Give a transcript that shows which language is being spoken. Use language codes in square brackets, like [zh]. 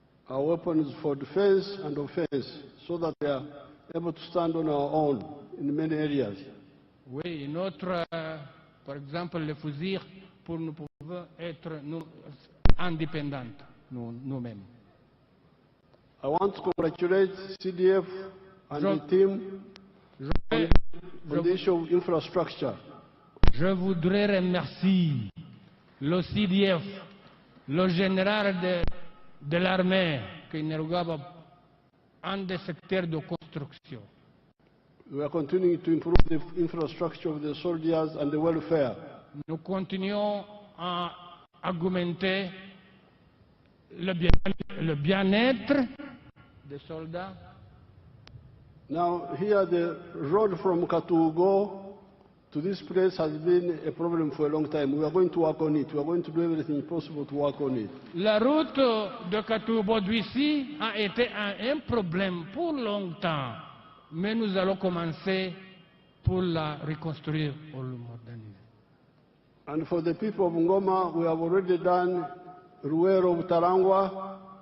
[en] our weapons for defense and offense, so that they are able to stand on our own in many areas. [fr] Oui, par exemple, les fusils pour nous pouvoir être indépendants nous-mêmes. [en] I want to congratulate CDF and the team on the issue of infrastructure. [fr] Je voudrais remercier le CDF, le général de l'armée, qui nous regarde en des secteurs de construction. [en] We are continuing to improve the infrastructure of the soldiers and the welfare. [fr] Nous continuons à augmenter le bien-être des soldats. [en] Now, here the road from Katugo to this place has been a problem for a long time. We are going to work on it. We are going to do everything possible to work on it. [fr] La route de Katugo d'ici a été un problème pour longtemps, mais nous allons commencer pour la reconstruire ou la moderniser. [en] And for the people of Ngoma, we have already done Ruero Butarangwa.